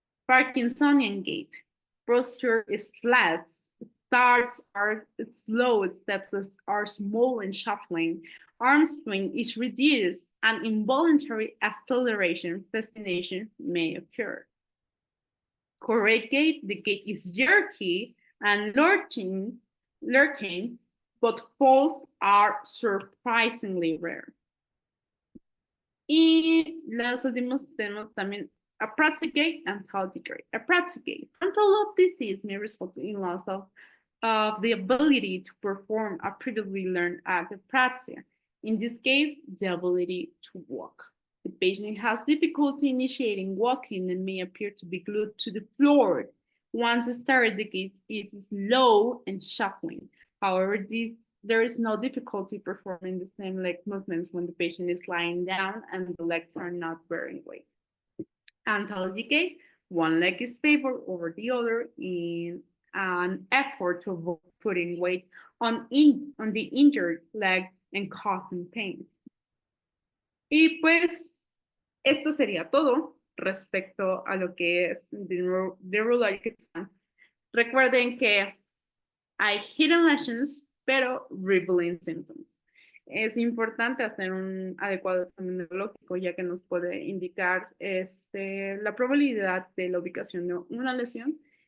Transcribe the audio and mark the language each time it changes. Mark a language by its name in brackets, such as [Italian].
[English] Parkinsonian gait, posture is flat, starts are slow, steps are small and shuffling, arm swing is reduced, and involuntary acceleration, fascination may occur. Correct gait, the gait is jerky and lurking, but falls are surprisingly rare. [Spanish] Y los últimos tenemos también [English] apraxic gait and tardigrade. Apraxic gait, frontal lobe disease may result in loss of the ability to perform a previously learned act of apraxia. In this case, the ability to walk. The patient has difficulty initiating walking and may appear to be glued to the floor. Once started, the gait is slow and shuffling. However, there is no difficulty performing the same leg movements when the patient is lying down and the legs are not bearing weight. Antalgic gait, one leg is favored over the other in an effort to avoid putting weight on the injured leg and causing pain. [Spanish] Y pues esto sería todo respecto a lo que es Neurological. Recuerden que hay [English] hidden lesions, [Spanish] pero [English] revealing symptoms. [Spanish] Es importante hacer un adecuado examen neurológico, ya que nos puede indicar la probabilidad de la ubicación de una lesión.